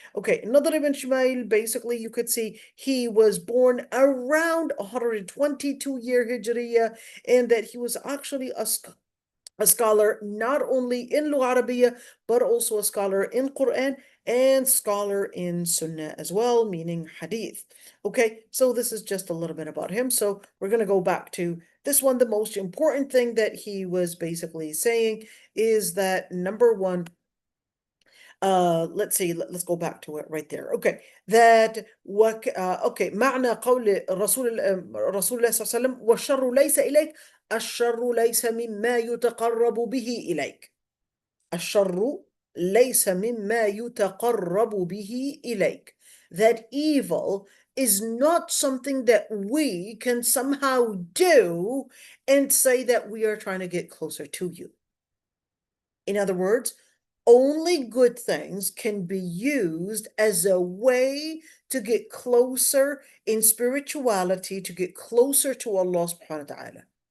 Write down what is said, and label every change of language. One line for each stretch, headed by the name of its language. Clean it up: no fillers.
English: Okay, another Ibn Shumayl, basically you could see he was born around 122-year Hijriya, and that he was actually a scholar not only in Lugha Arabiya, but also a scholar in Quran and scholar in Sunnah as well, meaning Hadith. Okay, so this is just a little bit about him. So we're going to go back to this one. The most important thing that he was basically saying is that, number one, let's see, let's go back to it right there. Okay, that
Arabic: معنى قول رسول الله صلى الله عليه وسلم والشر ليس إليك، الشر ليس مما يتقرب به إليك. الشر ليس مما يتقرب به إليك.
English: That evil is not something that we can somehow do and say that we are trying to get closer to you. In other words, only good things can be used as a way to get closer in spirituality, to get closer to Allah subhanahu wa ta'ala.